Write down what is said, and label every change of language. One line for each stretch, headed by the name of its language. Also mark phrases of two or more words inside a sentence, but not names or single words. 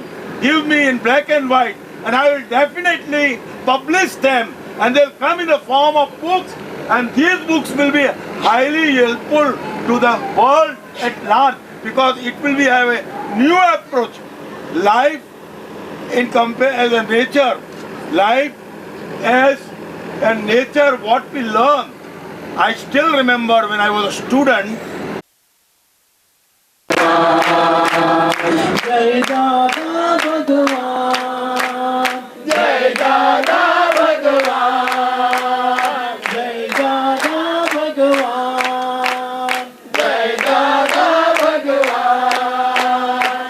English: Give me in black and white, and I will definitely publish them, and they'll come in the form of books, and these books will be highly helpful to the world at large, because it will be have a new approach. Life in as a nature, life as a nature, what we learn. I still remember when I was a student.
Hindi: जय दादा भगवान, जय दादा भगवान, जय दादा भगवान, जय दादा भगवान।